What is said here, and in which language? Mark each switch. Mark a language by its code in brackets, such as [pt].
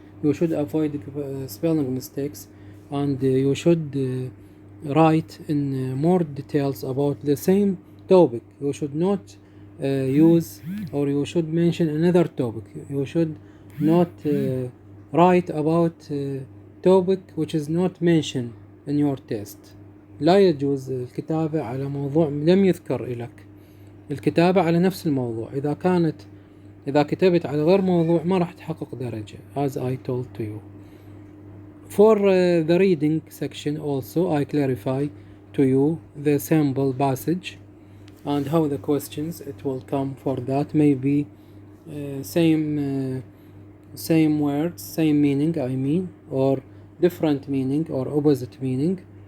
[en] You should avoid spelling mistakes, and you should write in more details about the same topic. You should not use, or you should mention another topic. You should not write about topic which is not mentioned in your test. [ar] لا يجوز الكتابة على موضوع لم يذكر لك. الكتابة على نفس الموضوع. إذا كتبت على غير موضوع ما راح تحقق درجة, [en] as I told to you. For the reading section also, I clarify to you the sample passage and how the questions it will come for that. Maybe same words, same meaning, I mean, or different meaning or opposite meaning.